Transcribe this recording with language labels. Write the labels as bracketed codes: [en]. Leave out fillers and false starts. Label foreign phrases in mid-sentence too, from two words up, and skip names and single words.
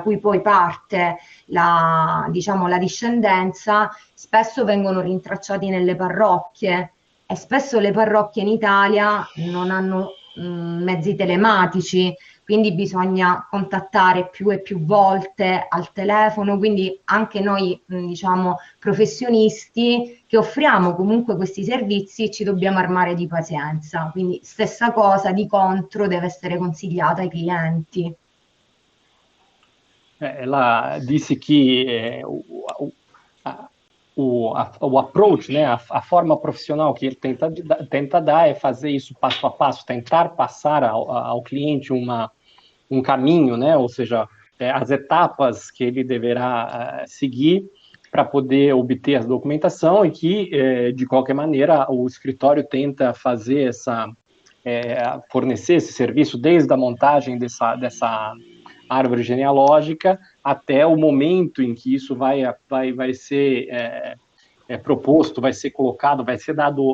[it] cui poi parte diciamo, la discendenza, spesso vengono rintracciati nelle parrocchie, e spesso le parrocchie in Italia non hanno mezzi telematici, quindi bisogna contattare più e più volte al telefono, quindi anche noi diciamo professionisti che offriamo comunque questi servizi ci dobbiamo armare di pazienza, quindi stessa cosa di contro deve essere consigliata ai clienti. [pt] Ela disse que o approach, né, a forma profissional que ele tenta dar é fazer isso passo a passo, tentar passar ao cliente um caminho, né, ou seja, as etapas que ele deverá seguir para poder obter a documentação, e que, de qualquer maneira, o escritório tenta fazer fornecer esse serviço desde a montagem dessa árvore genealógica até o momento em que isso vai ser proposto, vai ser colocado, vai ser dado...